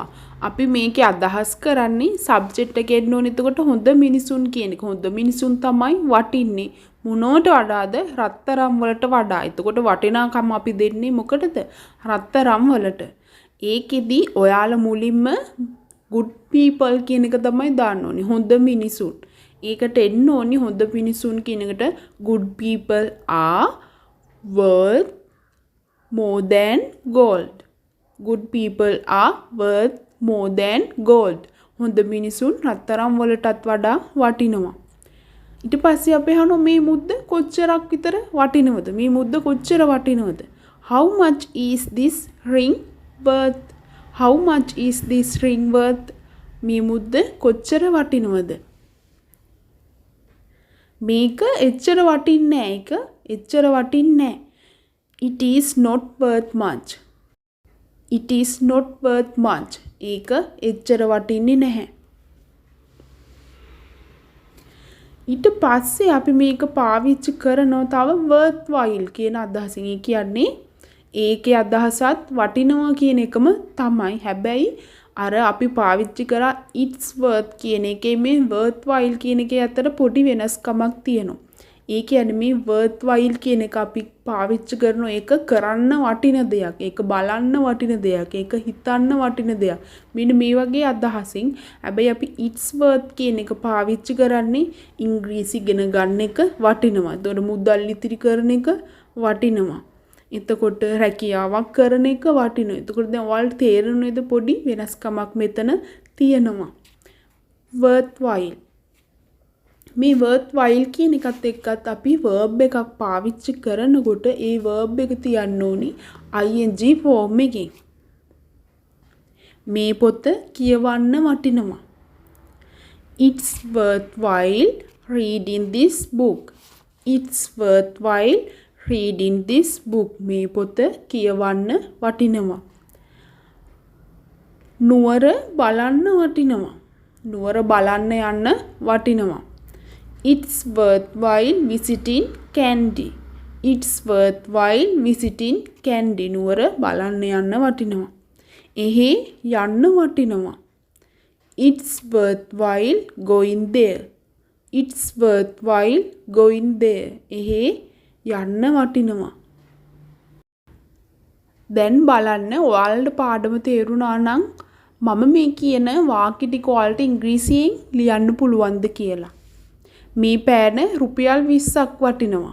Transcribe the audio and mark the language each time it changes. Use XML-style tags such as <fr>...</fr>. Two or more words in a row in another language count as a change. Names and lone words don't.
<si>අපි මේකේ අදහස් කරන්නේ සබ්ජෙක්ට් එකේ එන්න ඕනේ. එතකොට හොඳ මිනිසුන් කියන එක. හොඳ මිනිසුන් තමයි වටින්නේ. මොනවට වඩාද? රත්තරන් වලට වඩා. එතකොට වටිනාකම අපි දෙන්නේ මොකටද? රත්තරන් වලට. ඒකෙදි ඔයාලා මුලින්ම</si> <en>good people</en> <si>කියන එක තමයි දාන්න ඕනේ. හොඳ මිනිසුන්. ඒකට එන්න ඕනේ හොඳ මිනිසුන් කියන එකට</si> <en>good people are worth more than gold. good people are worth more than gold.</en> <si>හොඳ මිනිසුන් රත්තරන් වලටත් වඩා වටිනවා. ඊට පස්සේ අපි අහනවා මේ මුද්ද කොච්චරක් විතර වටිනවද? මේ මුද්ද කොච්චර වටිනවද?</si> <en>How much is this ring worth? How much is this ring worth?</en> <si>මේ මුද්ද කොච්චර වටිනවද? මේක එච්චර වටින්නේ නැහැ. ඒක එච්චර වටින්නේ නැහැ.</si> <en>It is not worth much. It is not worth much.</en> <si>ඒක එච්චර වටින්නේ නැහැ. ඊට පස්සේ අපි මේක පාවිච්චි කරනවා තව worthwhile කියන අදහසින්. ඒ කියන්නේ ඒකේ අදහසත් වටිනවා කියන එකම තමයි. හැබැයි අර අපි පාවිච්චි කරා</si> <en>it's worth</en> <si>කියන එකේ මේ worthwhile කියන එකේ අතර පොඩි වෙනස්කමක් තියෙනවා. ඒ කියන්නේ මේ worthwhile කියන එක අපි පාවිච්චි කරන එක කරන්න වටින දෙයක්. ඒක බලන්න වටින දෙයක්. ඒක හිතන්න වටින දෙයක්. මෙන්න මේ වගේ අදහසින්. හැබැයි අපි</si> <en>it's worth</en> <si>කියන එක පාවිච්චි කරන්නේ ඉංග්‍රීසි ඉගෙන ගන්න එක වටිනවා. එතකොට මුදල් ඉතිරි කරන එක වටිනවා. එතකොට රැකියාවක් කරන එක වටිනවා. එතකොට දැන් ඔයාලට තේරෙනවද පොඩි වෙනස්කමක් මෙතන තියෙනවා. worthwhile. මේ worthwhile කියන එකත් එක්කත් අපි verb එකක් පාවිච්චි කරනකොට ඒ verb එක තියන්න ඕනි</si> <en>ing form</en> <si>එකෙන්. මේ පොත කියවන්න වටිනවා.</si> <en>It's worthwhile reading this book. It's worthwhile reading this book.</en> <si>මේ පොත කියවන්න වටිනවා. නුවර බලන්න වටිනවා. නුවර බලන්න යන්න වටිනවා.</si> <en>It's worthwhile visiting Candy. It's worthwhile visiting Candy.</en> <si>නුවර බලන්න යන්න වටිනවා. එහි යන්න වටිනවා.</si> <en>It's worthwhile going there. It's worthwhile going there.</en> <si>එහි යන්න වටිනවා. දැන් බලන්න ඔයාලට පාඩම තේරුණා නම් මම මේ කියන වාක්‍ය ටික ඔයාලට ඉංග්‍රීසියෙන් ලියන්න පුළුවන්ද කියලා. මේ පෑන රුපියල් 20ක් වටිනවා.</si>